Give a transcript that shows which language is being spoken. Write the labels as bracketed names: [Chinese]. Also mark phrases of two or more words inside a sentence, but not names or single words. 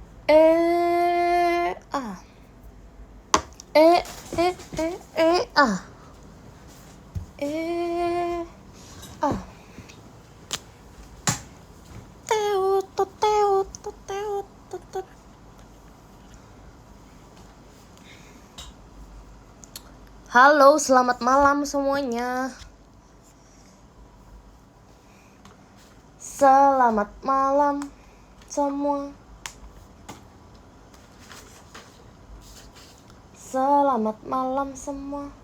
[Indonesian] Eh ah eh eh eh eh ah eh ah teot teot teot teot. Halo, selamat malam semuanya. Selamat malam semua. Selamat malam semua.